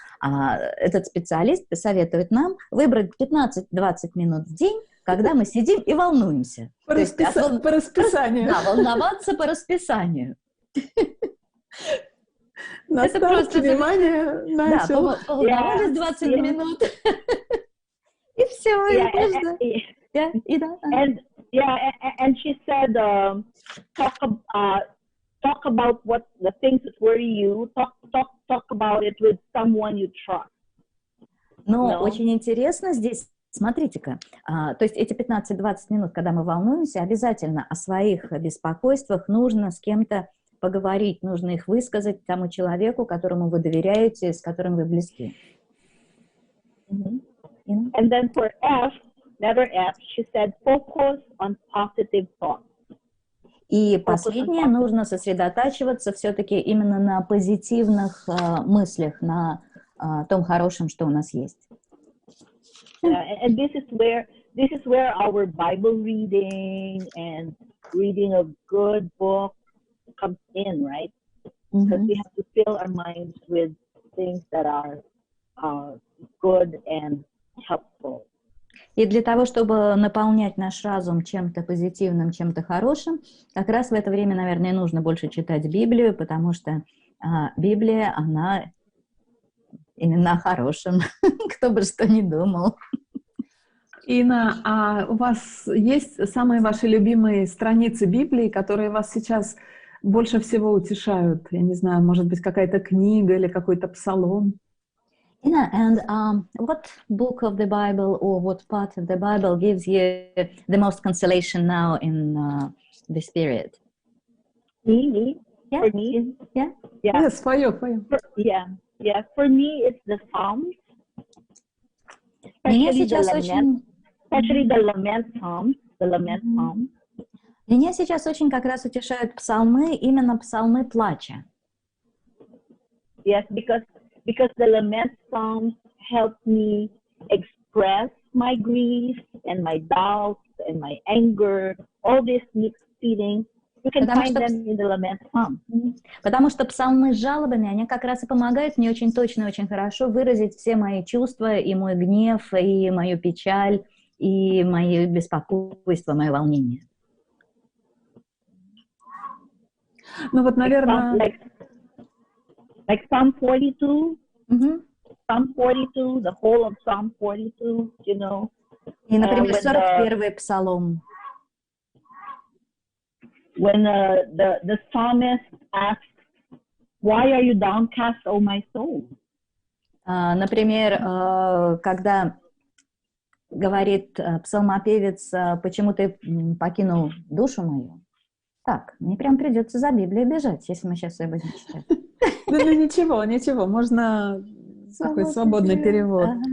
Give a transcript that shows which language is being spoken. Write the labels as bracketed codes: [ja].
[ru] Этот специалист советует нам выбрать 15-20 минут в день, когда мы сидим и волнуемся. По расписанию. Да, волноваться по расписанию. Это просто внимание на все. Да, поволновались 20 минут. И все. [en] And she said, talk about what the things that worry you. Talk about it with someone you trust. [ru] Но очень интересно здесь, смотрите-ка, то есть эти 15-20 минут, когда мы волнуемся, обязательно о своих беспокойствах нужно с кем-то поговорить, нужно их высказать тому человеку, которому вы доверяете, с которым вы близки. [en] And then for F, letter F, she said, focus on positive thoughts. [ru] И последнее, нужно сосредотачиваться все-таки именно на позитивных мыслях, на том хорошем, что у нас есть. [en] Yeah, and this is where our Bible reading and reading of good books comes in, right? Because we have to fill our minds with things that are good and helpful. [ru] И для того, чтобы наполнять наш разум чем-то позитивным, чем-то хорошим, как раз в это время, наверное, нужно больше читать Библию, потому что Библия, она именно о хорошем, кто бы что ни думал. Инна, а у вас есть самые ваши любимые страницы Библии, которые вас сейчас больше всего утешают? Я не знаю, может быть, какая-то книга или какой-то псалом? [en] Yeah, and what book of the Bible or what part of the Bible gives you the most consolation now in this period? Me? Yeah. For me? Yeah. Yeah. Yes, for you. Yeah. For me, it's the Psalms. [ru] Меня [en] Especially [ru] сейчас очень... [en] Especially the lament Psalms. The lament Psalms. [ru] Меня сейчас очень как раз утешают псалмы, именно псалмы плача. [en] Yes, because the lament Psalms help me express my grief and my doubts and my anger, all these mixed feelings. You can find them in the lament Psalms. [ru] Потому что псалмы с жалобами, они как раз и помогают мне очень точно, очень хорошо выразить все мои чувства, и мой гнев, и мою печаль, и мое беспокойство, мое волнение. Ну вот, наверное... [en] Like Psalm 42, Psalm 42, the whole of Psalm 42, you know. [ru] И, например, 41-й псалом. [en] When the psalmist asks, "Why are you downcast, O my soul?" [ru] Например, когда говорит псалмопевец, почему ты покинул душу мою? Так, мне прям придется за Библией бежать, если мы сейчас ее будем читать. Ну ничего, можно такой свободный перевод.